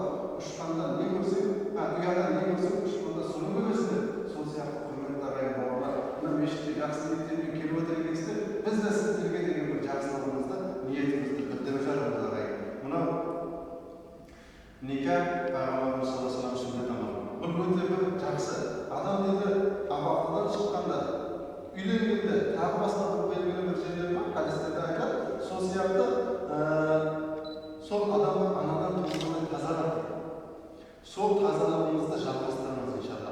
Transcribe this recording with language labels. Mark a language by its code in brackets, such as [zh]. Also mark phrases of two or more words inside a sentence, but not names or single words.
[kk] Ұшқанда не көрсең, ұяда не көрсең, ұшқанда соны көресіңдер. Сол сияқты құрметті ағайын бауырлар, мына мешітке жақсы ниеттермен келіп отыр екенсіздер, біз де сіздерге деген бір жақсылығымызды, ниетімізді білдіріп жатырмыз ағайын. Мынау никах пайғамбарымыз [ar] صلى الله عليه وسلم [kk] сүннет амалы. Бұл өте бір жақсы. Адам дейді абақтыдан шыққанда, үйленгенде, тағы басқа бір белгілі бір жерлер бар, хадистерде айтады. Сол сияқты сол адамды анадан туғаннан тазалап, сол тазалығыңызды жалғастырыңыз иншалла.